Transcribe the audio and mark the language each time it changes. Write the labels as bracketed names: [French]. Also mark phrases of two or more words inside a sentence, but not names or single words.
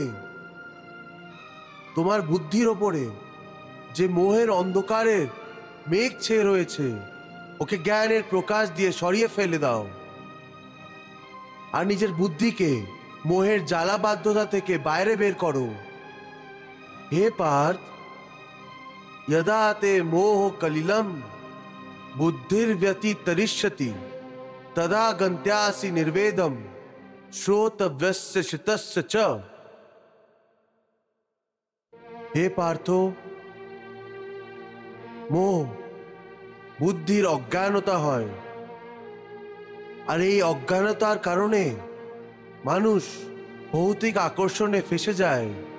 [Bangla] তোমার বুদ্ধির ওপরে যে মোহের অন্ধকারের মেঘ ছেয়ে রয়েছে, ওকে জ্ঞানের প্রকাশ দিয়ে সরিয়ে ফেলে দাও আর নিজের বুদ্ধিকে মোহের জ্বালা বাধ্যতা থেকে বাইরে বের করো। হে পার্থ, [Sanskrit] यदा ते मोह कलिलम बुद्धिर व्यतितरिष्यति तदा गन्त्यासि निर्वेदम श्रोतव्यस्य शितस्य च। [Bangla] হে পার্থ, মোহ বুদ্ধির অজ্ঞানতা হয়, আর এই অজ্ঞানতার কারণে মানুষ ভৌতিক আকর্ষণে ফেসে যায়।